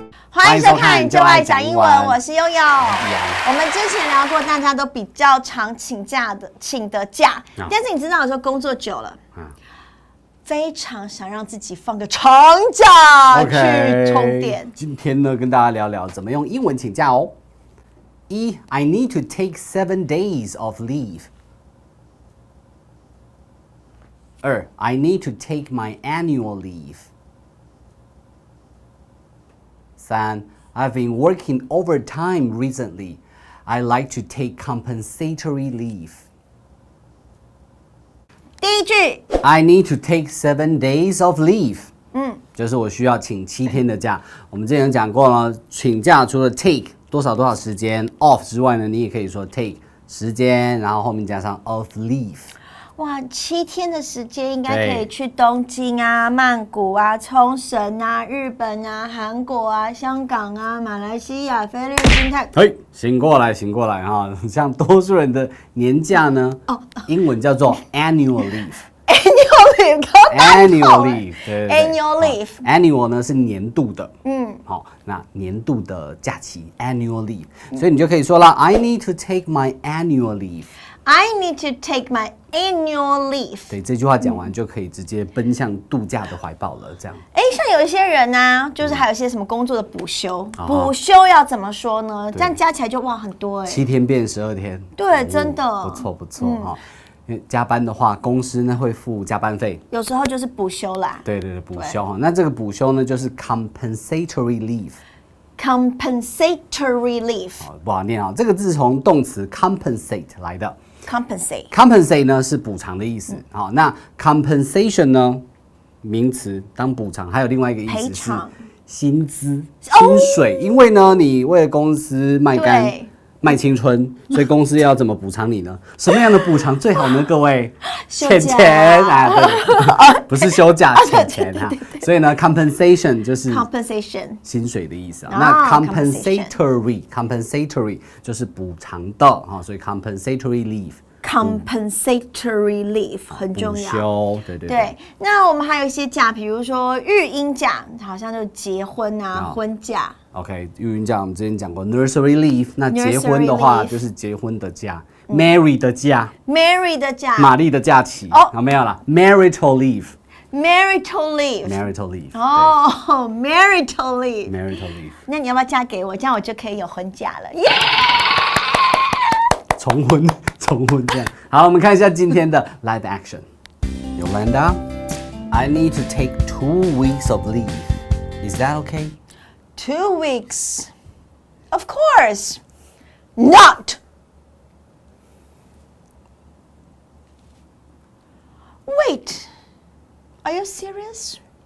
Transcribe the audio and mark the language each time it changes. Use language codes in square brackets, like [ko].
[zh] 欢迎收看《就爱讲英文》，我是悠悠。我们之前聊过，大家都比较常请的假，但是你知道，有时候工作久了。非常想让自己放个长假去充电。今天呢，跟大家聊聊怎么用英文请假哦。 [en] I need to take 7 days of leave. 2. I need to take my annual leave. 3. I've been working overtime recently. I like to take compensatory leave. [zh] 第一句 [en] I need to take 7 days of leave. [zh] 就是我需要请7天的假。我们之前讲过了，请假除了 take 多少时间 off 之外呢，你也可以说 take 时间，然后后面加上 of leave。哇，7天的时间应该可以去东京啊、曼谷啊、冲绳啊、日本啊、韩国啊、香港啊、马来西亚、菲律宾、泰。嘿，醒过来哈！像多数人的年假呢，英文叫做 annual leave。annual [en] leave，annual leave， 对 annual leave。annual [zh] 呢是年度的，好，那年度的假期 annual leave，所以你就可以说了 [en] I need to take my annual leave。I need to take my annual leave。 [zh] 对，这句话讲完就可以直接奔向度假的怀抱了。这样，像有一些人呢，就是还有一些什么工作的补休，补休要怎么说呢？这样加起来就哇很多 7天变12天。对，真的不错哈。因为加班的话，公司呢会付加班费，有时候就是补休啦。对，补休哈。那这个补休呢，就是 compensatory leave。compensatory leave，不好念啊，这个字从动词 compensate 来的。 [en] compensate [zh] 呢是补偿的意思。好，那 compensation 呢，名词当补偿，还有另外一个意思是薪资、薪水。因为呢，你为了公司卖肝、卖青春，所以公司要怎么补偿你呢？什么样的补偿最好呢？各位，钱啊，对，不是休假，钱哈。所以呢 ，compensation 就是薪水的意思啊。那 compensatory 就是补偿的啊，所以 compensatory [en] leave。compensatory leave 很重要。 [zh] 补休，对。那我们还有一些假，比如说育婴假，好像就结婚啊、婚假。 OK， 育婴假我们之前讲过 nursery leave， 那结婚的话就是结婚的假 ，Mary 的假，玛丽的假期，好没有啦 marital leave。marital leave。哦 marital leave。那你要不要嫁给我？这样我就可以有婚假了。耶！重婚这样。好，我们看一下今天的 live action。 [en] Yolanda, I need to take 2 weeks of leave. Is that okay? 2 weeks? Of course not. Wait, are you serious?